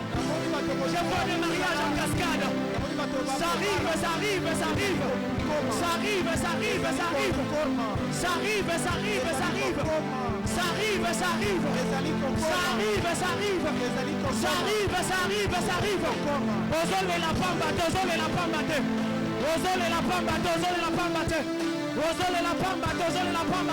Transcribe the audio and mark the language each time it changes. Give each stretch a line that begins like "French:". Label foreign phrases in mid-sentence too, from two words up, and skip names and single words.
French: Je vois des mariages en cascade. Ça arrive, ça arrive, ça arrive. Ça arrive, ça arrive, ça arrive. Ça arrive, ça arrive, ça arrive. Ça arrive, ça arrive. Ça arrive, ça arrive. Ça arrive, ça arrive, ça arrive.
Lingala: Ozole la pamba, ozole la pamba. Ozole la pamba, ozole la pamba. Ozole la pamba, ozole la pamba.